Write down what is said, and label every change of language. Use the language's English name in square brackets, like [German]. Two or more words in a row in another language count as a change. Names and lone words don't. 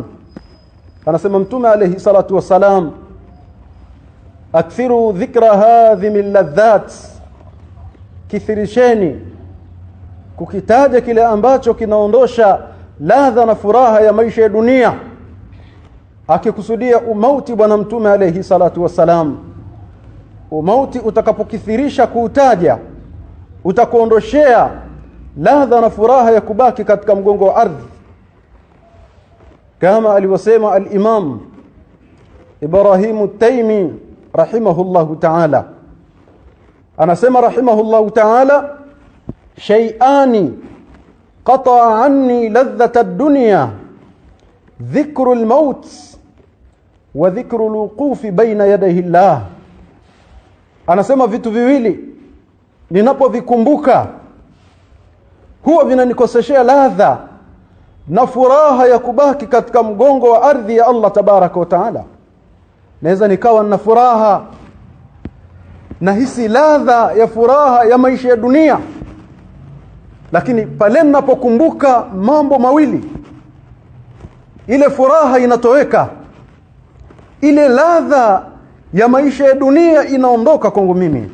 [Swahili] Anasema mtume [Arabic] عليه الصلاة والسلام, أكثروا ذكر هادم اللذات, [Swahili] kithirisheni kukitaja kile ambacho kinaondosha ladha na furaha ya maisha ya dunia, akikusudia umauti bwana mtume [Arabic] عليه الصلاة والسلام. [Swahili] Umauti utakapokithirisha kuutaja utakuondoshea ladha na furaha ya kubaki katika mgongo wa ardhi, kama alivyosema al-Imam Ibrahim at-Taymi [Arabic] رحمه الله تعالى. Anasema رحمه الله تعالى شيئان قطعا عني لذة الدنيا ذكر الموت وذكر الوقوف بين يدي الله. [Swahili] Anasema vitu viwili ninapovikumbuka huwa vinanikoseshea ladha na furaha ya kubaki katika mgongo wa ardhi ya [Arabic] الله تبارك وتعالى. [Swahili] Naweza nikawa na furaha na hisi ladha ya furaha ya maisha ya dunia, lakini pale ninapokumbuka mambo mawili, ile furaha inatoweka, ile ladha ya maisha ya dunia inaondoka kwangu mimi.